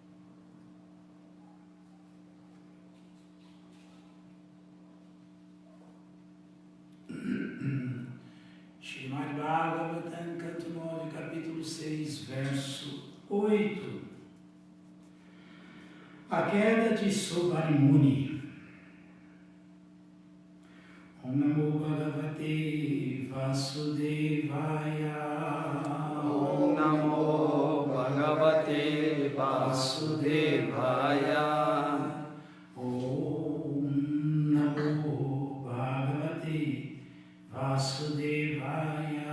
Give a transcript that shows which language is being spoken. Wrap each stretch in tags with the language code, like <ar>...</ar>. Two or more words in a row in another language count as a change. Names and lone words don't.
<pt>Srimad Bhagavatam, canto 9, capítulo 6, verso 8. A queda de Sobharimuni.</pt> <sa>Om Namo Bhagavate Vasudevaya. Om Namo Bhagavate Vasudevaya. Om Namo Bhagavate Vasudevaya.</sa>